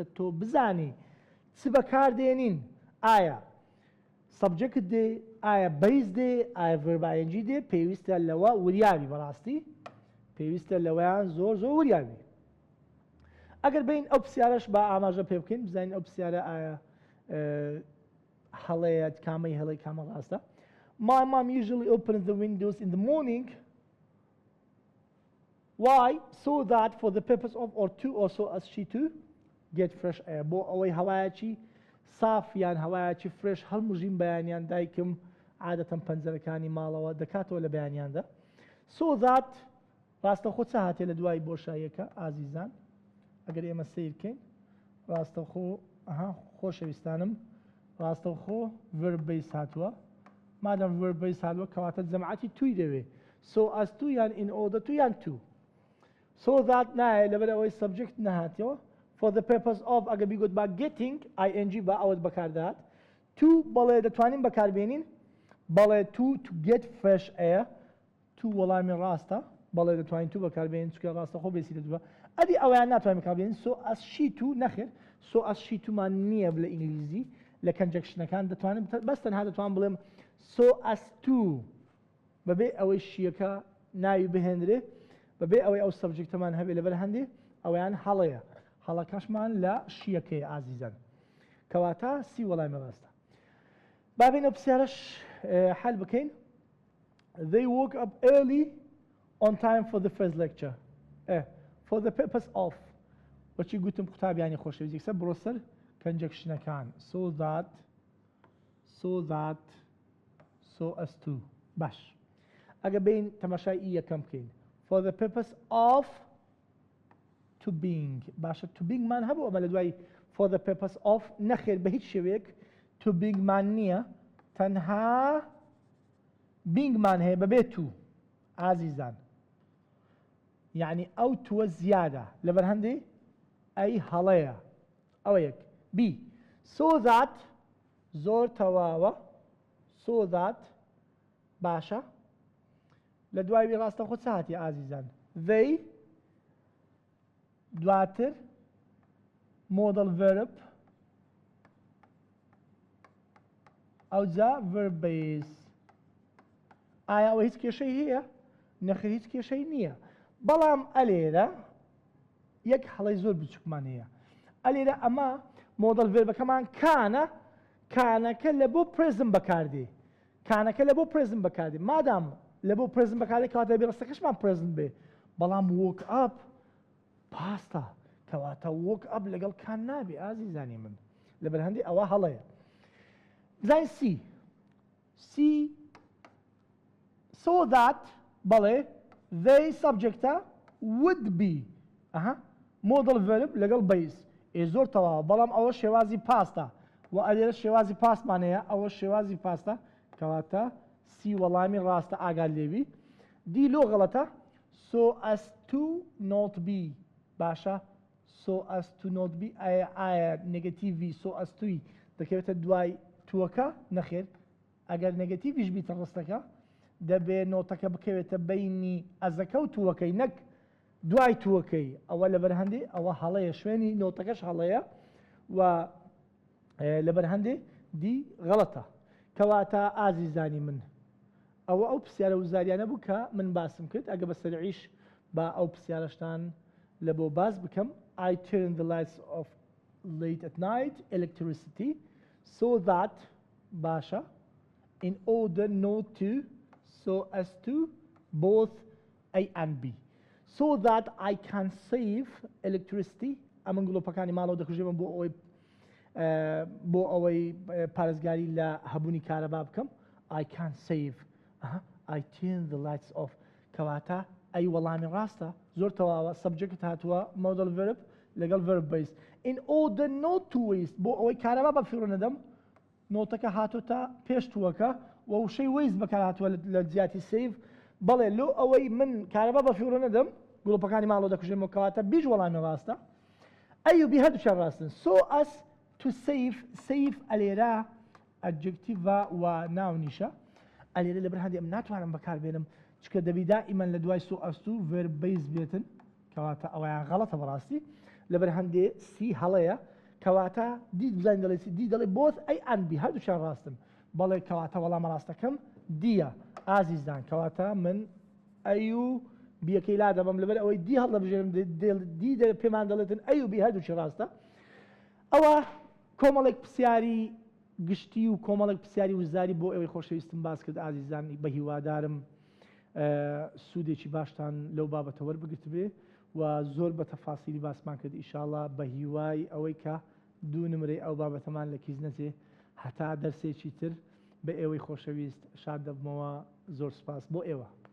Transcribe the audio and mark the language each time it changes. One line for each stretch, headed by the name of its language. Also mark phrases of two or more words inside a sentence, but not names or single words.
Central Kurdish: تۆ بزانی چ بەکاردێنین ئایا سەبجەکت دێ ئایا بەیس دێ ئایا
English: verb ing
Central Kurdish: دێ پێویستە لەوە وریابی بەڕاستی پێویستە لەوەیان زۆر وریابی ئەگەر بین ئەو پرسیارەش بە ئاماژە پێ بکەین بزانین ئەو پرسیارە ئایا هەڵەیە کامەی هەڵەی کامە ڕاستە
English: My mom usually opens the windows in the morning
Central Kurdish: Why?
English: So that for the purpose of or to or so as she to get fresh air
Central Kurdish: بۆ ئەوەی هەوایەکی سافیان هەوایەکی فرێش هەڵمژین بەیانیان دایکم عادەتەن پەنجەرەکانی ماڵەوە دەکاتەوە لە بەیانیاندا
English: so that
Central Kurdish: ڕاستەخۆ چ هاتێ لە دوای بۆشاییەکە ئازیزان ئەگەر ئێمە سیر بکەین ڕاستەخۆ خۆشەویستانم ڕاستەخۆ
English: verb base
Central Kurdish: هاتووە مادەم
English: verb base
Central Kurdish: هاتووە کەواتە جەماعەتی توی دەوێ
English: so as to
Central Kurdish: یان
English: in order to
Central Kurdish: یان
English: to so that
Central Kurdish: نایە لەبەر ئەوەی subject نەهاتەوە
English: for the purpose of
Central Kurdish: ئەگە بیگوت با
English: getting ing
Central Kurdish: با ئەوەت بەکاردات to بەڵێ دەتوانین بەکاربێنین بەڵێ
English: to get fresh air
Central Kurdish: to وەڵامی ڕاستە بەڵێ دەتوانین to بەکاربێنین چکە ڕاستەخۆ بێسی دەدووە ئەدی ئەویان ناتوانین بەکاربێنین
English: so as she to
Central Kurdish: نەخێر
English: so as she to
Central Kurdish: مان نییە لە ئینگلیزی لە کەنجەکشنەکان دەتوانین بەس تەنها دەتوان بڵێم
English: so as to
Central Kurdish: بەبێ ئەوەی شیەکە ناوی بهێنرێ بەبێ ئەوەی ئەو سەبجەکتەمان هەبێ لەبەر هەندێ ئەویان هەڵەیە هەڵەکەشمان لە شیەکەی ئازیزان کەواتە سی وەڵامی ڕاستە بابین ئەو پرسیارەش حەل بکەین
English: They woke up early on time for the first lecture for the purpose of
Central Kurdish: وەچی گوتم قوتابیانی خۆشەویست یەکسەر بڕۆسەر کەنجەکشنەکان so
English: that so as to
Central Kurdish: باش ئەگە بین تەماشای ئی یەکەم بکەین
English: for the purpose of to being
Central Kurdish: باشە
English: to being
Central Kurdish: مان هەبوو ئەمە لە دوای
English: for the purpose of
Central Kurdish: نەخێر بە هیچ شێوەیەک
English: to being
Central Kurdish: مان نییە تەنها being مان هەیە بەبێ to ئازیزان یعنی ئەو تووە زیادە لەبەر هەندێ ئەی هەڵەیە ئەوە یەک
English: B so that
Central Kurdish: زۆر تەواوە
English: so that
Central Kurdish: باشە لە دوای ڕاستە خۆ چاتی ئازیزان they دواتر
English: modal verb
Central Kurdish: ئەوجا
English: verb base
Central Kurdish: ئایا ئەوە هیچ کێشەی هەیە؟ نەخێر هیچ کێشەی نییە بەڵام ئەلێرە یەک هەڵەی زۆر بچووکمان هەیە ئەلێرە ئەمە مۆدەڵ ڤێربەکەمان کانەکە لە بۆ پرێزم بەکاردێ کانەکە لە بۆ پرێزم بەکاردێ مادام لە بۆ پرێزم بەکاردێ کەواتە بێ ڕستەکەشمان پرێزم بێ بەڵام
English: woke up
Central Kurdish: پاستە کەواتە
English: woke up
Central Kurdish: لەگەڵ کان نابێ ئازیزانی من لەبەر هەندێک ئەوە هەڵەیە بزانین سی
English: so that
Central Kurdish: بەڵێ they subjectە
English: would be modal verb
Central Kurdish: لەگەڵ base زۆر تەواوە بەڵام ئەوە شێوازی پاستە و ئەلێرە شێوازی پاسمانەیە ئەوە شێوازی پاستە کەواتە سی وەڵامی ڕاستە ئاگال لێوی دی لۆ غەڵەتە
English: so as to not be
Central Kurdish: باشە
English: so as to not be
Central Kurdish: ئایا نێگەتیڤی
English: so as to
Central Kurdish: دەکەوێتە دوای تووەکە نەخێر ئەگەر نێگەتیڤیش بیتە ڕستەکە دەبێ نۆتەکە بکەوێتە بینی ئەزەکە و تووەکەی نەک دوای تووەکەی ئەوە لەبەر هەندێ ئەوە هەڵەیە شوێنی نۆتەکەش هەڵەیە و لەبەر هەندێ دی غەڵەتە کەواتە ئازیزانی من ئەوە ئەو پرسیارە وزاریانە بوو کە من باسم کرد ئەگە بە سەرعیش با ئەو پرسیارەشتان لە بۆ باز بکەم
English: I turn the lights off late at night electricity so that
Central Kurdish: باشە
English: in order not to so as to both A and B so that I can save electricity
Central Kurdish: ئەمن گڵۆپەکانی ماڵەوە دەکوژێمە بۆ ئەوەی پارێزگاری لە هەبوونی کارەبا بکەم
English: I can save I turn the lights off
Central Kurdish: کەواتە ئەی وەڵامی ڕاستە زۆر تەواوە سەبجەکت هاتووە
English: modal verb
Central Kurdish: لەگەڵ
English: verb base in order not to waste
Central Kurdish: بۆ ئەوەی کارەبا بەفیڕ نەدەم نۆتەکە هاتوتە پێش تووەکە و وشەی وەیست بەکار هاتووە لە جیاتی سیڤ بەڵێ لۆ ئەوەی من کارەبا بەفیڕ نەدەم گڵۆپەکانی ماڵەوە دەکوژێمەوە کەواتە بیش وەڵامی ڕاستە ئەیوبی هەردووچیان ڕاستن
English: so as to save
Central Kurdish: ئەلێرە ئەدجکتیڤە و ناونیشە ئەلێرە لەبەر هەندێک ناتوانم بەکاربێنم چکە دەبی دائیمەن لە دوای
English: so as to verb base
Central Kurdish: بێتن کەواتە ئەوەیان غەڵەتە بەڕاستی لەبەر هەندێ سی هەڵەیە کەواتە دی بزانین دەڵێ دی دەڵێ both
English: A and B
Central Kurdish: هەردووچیان ڕاستن بەڵێ کەواتە وەڵامە ڕاستەکەم دیە ئازیزان کەواتە من ئەیو بیەکەی لا دەبم لەبەر ئەوەی دی هەڵدەبژێنم دی پێمان دەڵێتن ئەیوبی هەردووچی ڕاستە ئەوە کۆمەڵێک پرسیاری گشتی و کۆمەڵێک پرسیاری وزاری بۆ ئەوەی خۆشەویستم باس کرد ئازیزانی بە هیوادارم سوودێکی باشتان لەو بابەتە وەربگرت بێ و زۆر بە تەفاسیلی باسمان کرد ئیشاڵڵا بە هیوای ئەوەی کە دوو نمرەی ئەو بابەتەمان لە کیز نەچێ هەتا دەرسێکی تر بە ئێوەی خۆشەویست شاد دەبمەوە زۆر سپاس بۆ ئێوە